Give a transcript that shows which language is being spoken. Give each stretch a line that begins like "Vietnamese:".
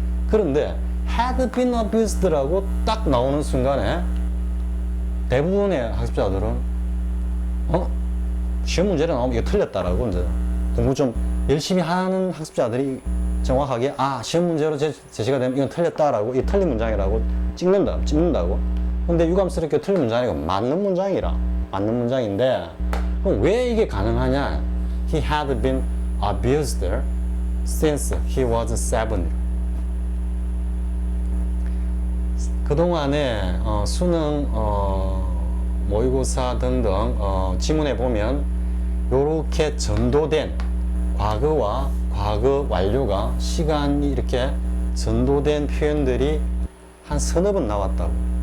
Korean: 그런데
English: had been abused
Korean: 라고 딱 나오는 순간에 대부분의 학습자들은 시험 문제를 나오면 이거 틀렸다라고 이제 공부 좀 열심히 하는 학습자들이 정확하게 시험 문제로 제시가 되면 이건 틀렸다라고, 이 틀린 문장이라고 찍는다고. 근데 유감스럽게 틀린 문장이 아니고 맞는 문장인데, 그럼 왜 이게 가능하냐?
English: He had been abused since he was 7.
Korean: 그동안에 수능 모의고사 등등 지문에 보면 요렇게 전도된 과거와 과거 완료가 시간이 이렇게 전도된 표현들이 한 서너 번 나왔다고.